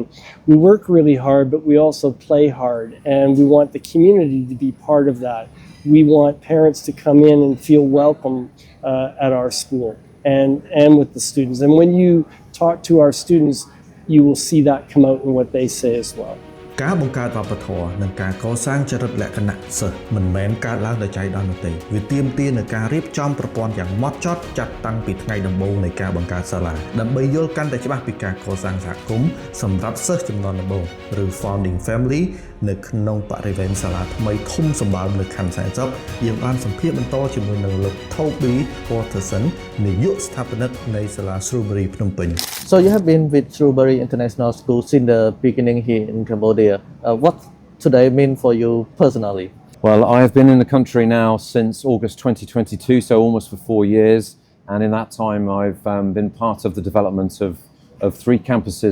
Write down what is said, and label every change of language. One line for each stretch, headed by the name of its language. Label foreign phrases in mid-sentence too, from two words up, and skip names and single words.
English: We work really hard, but we also play hard, and we want the community to be part of that. We want parents to come in and feel welcome at our school and with the students. And when you talk to our students, you will see that come out in what they say as well.
Khmer: ការបង្កើតវប្បធម៌និងការកសាងចរិតលក្ខណៈសិស្សមិនមែនកើតឡើងដោយចៃដន្យនោះទេវាទាមទារនូវការរៀបចំប្រព័ន្ធយ៉ាងម៉ត់ចត់ចាត់តាំងពីថ្ងៃដំបូងនៃការបង្កើតសាលាដើម្បីយល់កាន់តែច្បាស់ពីការកសាងសហគមន៍សម្រាប់សិស្សចំនួនដំបូងឬ
English: founding family
Khmer: នៅក្នុងបរិវេណសាលាថ្មីធំសម្បើមនៅខណ្ឌសែនសុខយើងបានសម្ភាសបន្តជាមួយនឹងលោក Toby Watterson នាយកស្ថាបនិកនៃសាលា Shrewsbury ភ្នំពេញ
English: So you have been with Shrewsbury International School since the beginning here in Cambodia. What today mean for you personally? Well, I have been in the country now since August 2022, so almost for 4 years. And in that time, I've been part of the development of 3 campuses.